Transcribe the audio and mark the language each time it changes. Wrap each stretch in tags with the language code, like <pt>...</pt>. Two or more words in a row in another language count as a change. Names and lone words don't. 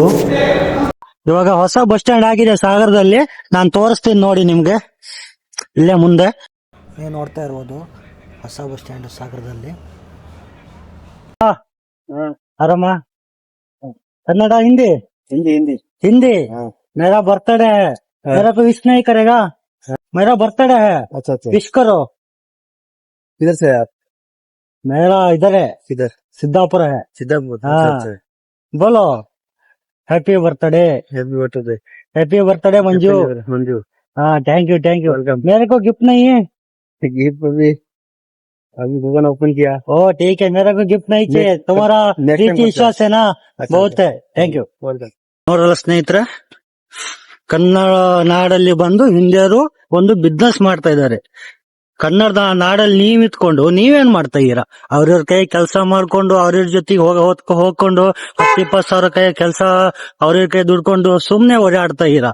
<kn>ಇವಾಗ ಹೊಸ</kn> <en>bus stand</en> <kn>ಆಗಿದೆ ಸಾಗರದಲ್ಲಿ. ನಾನು ತೋರಿಸ್ತೀನಿ ನೋಡಿ ನಿಮ್ಗೆ, ಇಲ್ಲೇ ಮುಂದೆ. ನೀವು ನೋಡ್ತಾ ಇರುವುದು ಹೊಸ</kn> <en>bus stand</en> <kn>ಸಾಗರದಲ್ಲಿ. ಆರಾಮ? ಕನ್ನಡ, ಹಿಂದಿ? ಹಿಂದಿ.</kn> <hi>मेरा बर्थडे है, मेरा को विश नहीं करेगा? मेरा बर्थडे है, विश करो. किधर से आप? मेरा इधर है, सिद्धापुर है. बोलो</hi> <en>happy birthday. happy birthday Manju. thank you.</en> <hi>मेरे को गिफ्ट नहीं है. गिफ्ट अभी गूगल ओपन किया. ठीक है, मेरे को गिफ्ट नहीं चाहिए. तुम्हारा प्रीति विश्वास है ना, बहुत है.</hi> <en>thank you.</en> <kn>ನೋಡಲ್ಲ ಸ್ನೇಹಿತರೆ, ಕನ್ನಡ ನಾಡಲ್ಲಿ ಬಂದು ಹಿಂದಿಯರು ಒಂದು ಬಿಸ್ನೆಸ್ ಮಾಡ್ತಾ ಇದ್ದಾರೆ. ಕನ್ನಡದ ನಾಡಲ್ಲಿ ನೀವ್ ಇತ್ಕೊಂಡು ನೀವೇನ್ ಮಾಡ್ತಾ ಇದೀರಾ? ಅವ್ರವ್ರ ಕೈ ಕೆಲಸ ಮಾಡ್ಕೊಂಡು ಅವ್ರವ್ರ ಜೊತೆಗೆ ಹೋಗ್ಕೊಂಡು 10-20 ಸಾವಿರ ಕೈ ಕೆಲಸ ಅವ್ರವ್ರ ಕೈ ದುಡ್ಕೊಂಡು ಸುಮ್ನೆ ಓಡಾಡ್ತಾ ಇದೀರಾ.</kn>